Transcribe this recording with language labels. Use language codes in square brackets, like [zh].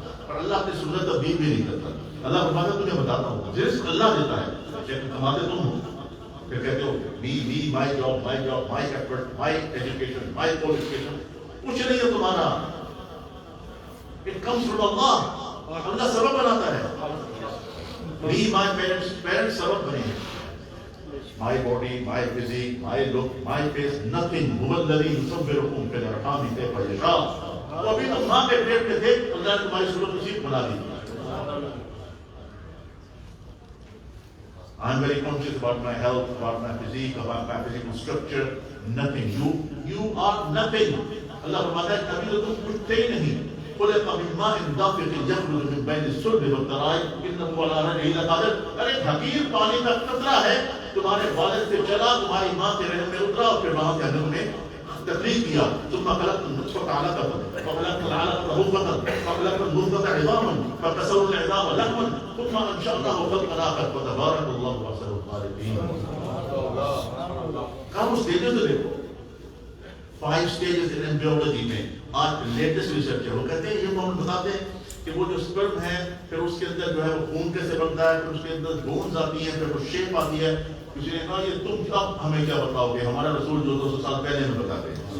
[ur] اور اللہ اپنی سنت تبدیل بھی نہیں کرتا. اللہ فرماتا ہے تجھے بتاتا ہوں, رزق اللہ دیتا ہے, کماتے تم ہو. پھر کہتے ہو [en] me my job, my effort, my education, my qualification, [ur] کچھ نہیں ہے تمہارا. [en] It comes from Allah. [ur] اللہ سبب بناتا ہے. [en] Me, my parents [ur] سبب بنے ہیں. [en] My body, my physique, my look, my face, nothing. [ar] هو الذي يصوركم في الأرحام كيف يشاء. [ur] تو ابھی تم ماں کے پیٹ میں تھے, اللہ نے تمہاری صورت نصیب بنا دی. [en] I'm very conscious about my health, about my physique, about my physical structure. Nothing. You are nothing. [ur] اللہ فرماتا ہے کبھی تو تم کچھ تھے ہی نہیں. [ar] خلق من ماء دافق يخرج من بين الصلب والترائب انه على رجعه لقادر. [ur] ارے حقیر پانی کا قطرہ ہے, تمہارے والد سے چلا, تمہاری ماں کے رحم میں اترا, اور پھر وہاں سے ہم نے تخلیق کیا. [ar] ثم خلقت النطفة علقة فخلقت العلقة مضغة فخلقت المضغة عظاما فكسونا العظام لحما ثم انشأناه خلقا آخر فتبارك الله احسن الخالقين. [ur] کہاں وہ اسٹیجز دیکھو, [en] 5 stages in embryology [ur] میں. آج لیٹسٹ ریسرچ ہے, وہ کہتے ہیں, یہ ہم بتاتے ہیں کہ وہ جو سپرم ہے, پھر اس کے اندر جو ہے وہ خون کیسے بنتا ہے, پھر اس کے اندر بونز آتی ہیں, پھر وہ شیپ آتی ہے. کسی نے کہا یہ تم اب ہمیں کیا بتاؤ گے, ہمارا رسول جو 200 سال پہلے ہمیں بتاتے ہیں.